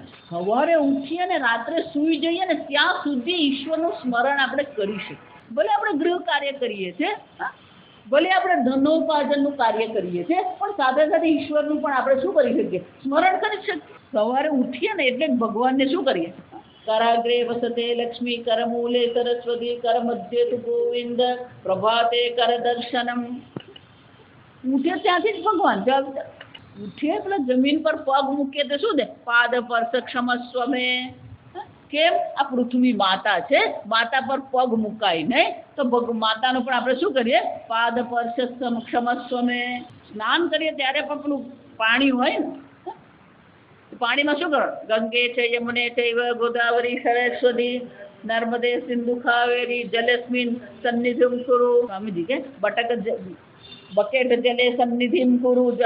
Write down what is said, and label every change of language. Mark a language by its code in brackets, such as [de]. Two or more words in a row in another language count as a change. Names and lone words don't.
[gu] સવારે ઉઠીએ ને રાત્રે સૂઈ જઈએ ને ત્યાં સુધી ઈશ્વરનું સ્મરણ આપણે કરી શકીએ. ભલે આપણે ગૃહ કાર્ય કરીએ છીએ, ભલે આપણે ધનોપાર્જનનું કાર્ય કરીએ છીએ, પણ સાથે સાથે ઈશ્વરનું પણ આપણે શું કરી શકીએ? સ્મરણ કરી શકીએ. સવારે ઉઠીએ ને એટલે ભગવાનને શું કરીએ? [sa] कराग्रे वसते लक्ष्मी करमूले सरस्वती कर मध्य तु गोविंद प्रभाते कर दर्शनम. [gu] ઉઠે ત્યાંથી જ ભગવાન જવાબ ઉઠે એટલે જમીન પર પગ મૂકીએ તો શું દે [sa] પાદ પરસ ક્ષમસ્વ મે [gu] કેમ આ પૃથ્વી માતા છે માતા પર પગ મુકાય નહીં તો માતાનું પણ આપણે શું કરીએ [sa] પાદ પરસ ક્ષમસ્વ મે [gu] સ્નાન કરીએ ત્યારે પણ પેલું પાણી હોય ને પાણીમાં શું કરો ગંગે છે યમુને છે [sa] ગોદાવરી સરસ્વતી નર્મદે સિંધુ કાવેરી જલેસ્મિન સન્નિધિમ કુરુ [gu] સ્વામીજી કે બકેટ [sa] જલે સન્નિધિમ કુરુ